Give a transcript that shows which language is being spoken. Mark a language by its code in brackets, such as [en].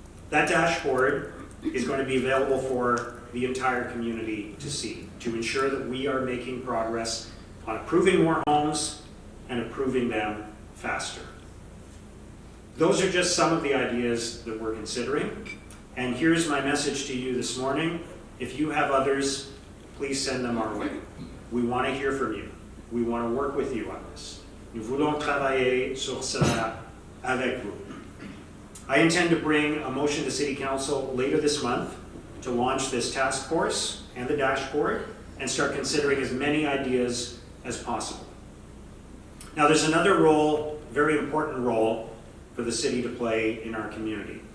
[en] That dashboard is going to be available for the entire community to see, to ensure that we are making progress on approving more homes and approving them faster. Those are just some of the ideas that we're considering. And here's my message to you this morning. If you have others, please send them our way. We want to hear from you. We want to work with you on this. [fr] Nous voulons travailler sur cela avec vous. [en] I intend to bring a motion to City Council later this month to launch this task force and the dashboard and start considering as many ideas as possible. Now there's another role, very important role, for the city to play in our community.